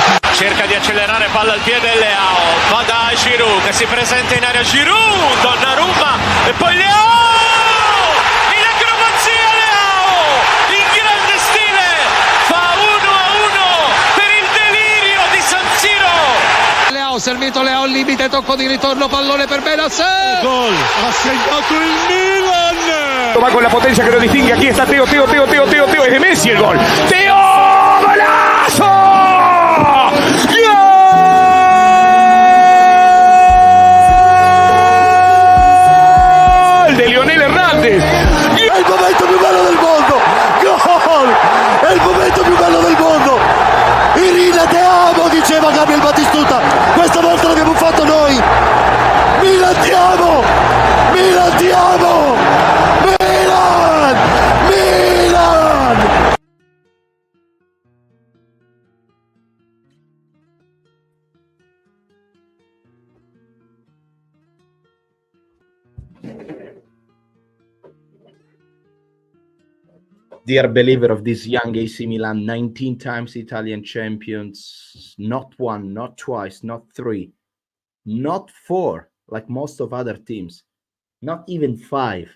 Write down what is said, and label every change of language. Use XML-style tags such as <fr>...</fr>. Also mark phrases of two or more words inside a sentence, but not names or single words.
<it>Cerca di accelerare, palla al piede Leao, va da Giroud che si presenta in area, Giroud, Donnarumma e poi Leao, in acrobazia Leao, in grande stile, fa 1-1 per il delirio di San Siro. Leao, servito Leao al limite, tocco di ritorno, pallone per Benasser. Gol, ha segnato il Milan.</it> <es>Va con la potencia que lo distingue, aquí está Teo, es de Messi el gol. Teo, golazo.</es> <it>È il momento più bello del mondo! Gol! È il momento più bello del mondo! Irina,</it> <es>te amo,</es> <it>diceva Gabriel Battistuta. Questa volta l'abbiamo fatto noi. Milan, ti amo! Milan, ti amo! Milan! Milan!</it> <en>Dear believer of this young AC Milan, 19 times Italian champions, not one, not twice, not three, not four, like most of other teams, not even five.</en>